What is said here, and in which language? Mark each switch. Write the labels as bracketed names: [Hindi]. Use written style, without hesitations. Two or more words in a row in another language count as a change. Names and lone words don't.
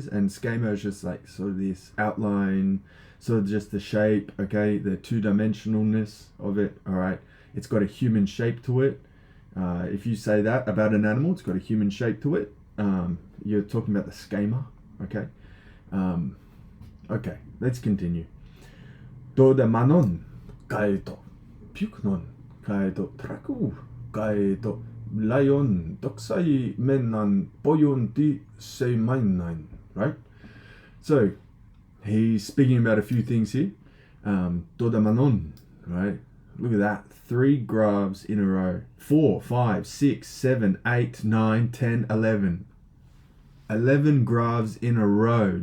[English] And schema is just like sort of this outline, sort of just the shape, okay, the two-dimensionalness of it. All right, it's got a human shape to it. If you say that about an animal, it's got a human shape to it. You're talking about the schema, okay? Okay, let's continue. [Greek] τὸ δὲ μανὸν καὶ τὸ πυκνὸν καὶ τὸ τραχὺ καὶ τὸ λεῖον δόξειε μὲν ἂν ποιόν τι σημαίνειν, [English] right? So he's speaking about a few things here. [Greek] τὸ δὲ μανὸν, [English] right? Look at that. 3 graphs in a row. 4, 5, 6, 7, 8, 9, 10, 11. 11 graphs in a row.